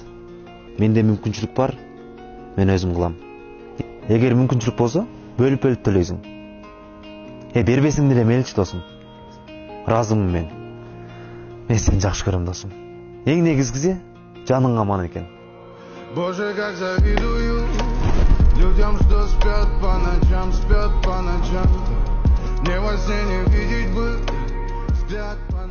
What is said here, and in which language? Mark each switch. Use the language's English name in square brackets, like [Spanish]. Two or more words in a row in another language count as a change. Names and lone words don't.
[Kyrgyz] Менде мүмкүнчүлүк бар, мен өзүм кылам. Эгер мүмкүнчүлүк болсо, бөлүп төлөйсүң. Бербесиң деле мейличи досум. Разымын мен. Мен сени жакшы көрөм досум. Эң негизгиси жаның аман экен. [Russian] Боже, как завидую людям, что спят по ночам. Не во сне не видеть бы взгляд.